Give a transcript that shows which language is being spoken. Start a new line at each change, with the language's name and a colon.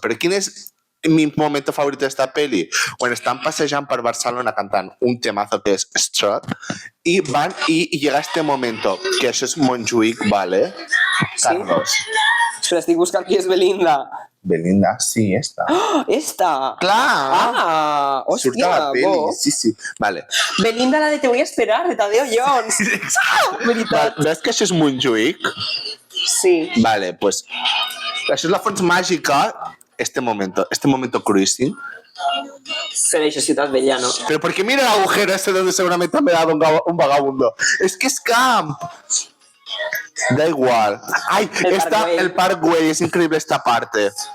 Spanish: Pero ¿quién es mi momento favorito de esta peli? Cuando están paseando por Barcelona cantando un temazo que es Strut y van y llega este momento, que eso es Montjuïc, ¿vale? ¿Sí? Carlos. Pero estoy buscando quién es Belinda. Belinda, sí, esta. ¡Oh, esta!
Catalan: ¡Clar! Hòstia, surta la peli, sí. Vale.
Spanish: Belinda, la de Te voy a esperar, de Tadeo Jones.
Catalan: Veritat. ¿Ves que això és Montjuïc? Sí. Vale, pues això és la font màgica,
Spanish: este momento cruising. Pero eso es Ciudad Bella, ¿no? Pero ¿por qué mira el agujero ese donde seguramente me ha dado un vagabundo? Es que es camp. Da igual. Ay, el Parkway, es increíble esta parte.